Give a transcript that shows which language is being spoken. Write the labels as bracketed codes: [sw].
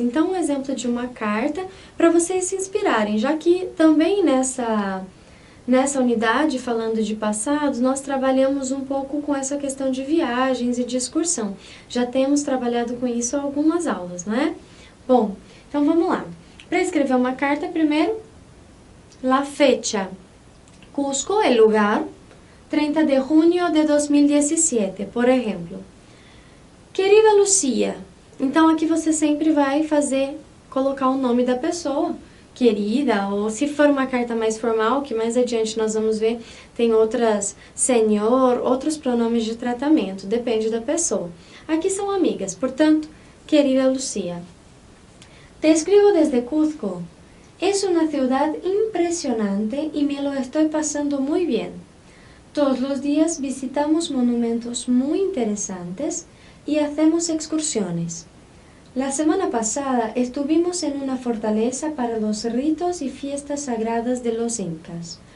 [pt] Então, um exemplo de uma carta para vocês se inspirarem, já que também nessa unidade, falando de passados, nós trabalhamos um pouco com essa questão de viagens e de excursão. Já temos trabalhado com isso algumas aulas, não é? Bom, então vamos lá. Para escrever uma carta, primeiro, la fecha. [es] Cusco, el lugar, 30 de junio de 2017, por exemplo. Querida Lucia. [pt] Então, aqui você sempre vai colocar o nome da pessoa. Querida, ou se for uma carta mais formal, que mais adiante nós vamos ver, tem senhor, outros pronomes de tratamento, depende da pessoa. Aqui são amigas, portanto, querida Lucia. [es] Te escribo desde Cuzco. Es una ciudad impresionante y me lo estoy pasando muy bien. Todos los días visitamos monumentos muy interesantes y hacemos excursiones. La semana pasada estuvimos en una fortaleza para los ritos y fiestas sagradas de los incas.